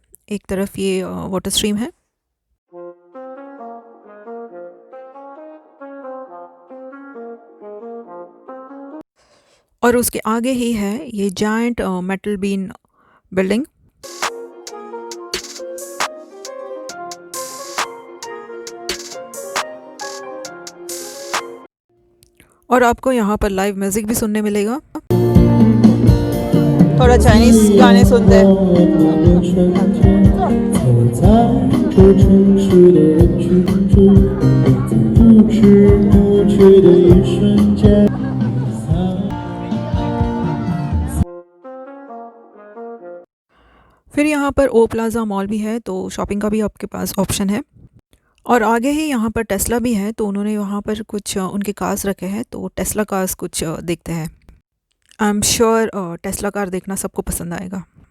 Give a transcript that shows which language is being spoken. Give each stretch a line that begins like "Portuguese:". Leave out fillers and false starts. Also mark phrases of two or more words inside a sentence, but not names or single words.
Hindi: एक तरफ ये
English: water stream
Hindi: है और उसके आगे ही है ये
English: giant metal bean building.
Hindi: और आपको यहाँ पर
English: live music
Hindi: भी सुनने मिलेगा। थोड़ा चाइनीज़ गाने सुनते हैं।
Chinese: 走在这城市的人群中，不知不觉的一瞬间。
Hindi: फिर यहाँ पर ओ प्लाज़ा मॉल भी है, तो शॉपिंग का भी आपके पास ऑप्शन है। और आगे ही यहाँ पर टेस्ला भी है, तो उन्होंने वहाँ पर कुछ उनके कार्स रखे हैं। तो टेस्ला कार्स कुछ देखते हैं।
English: I am sure Tesla car
Hindi: देखना सबको पसंद आएगा।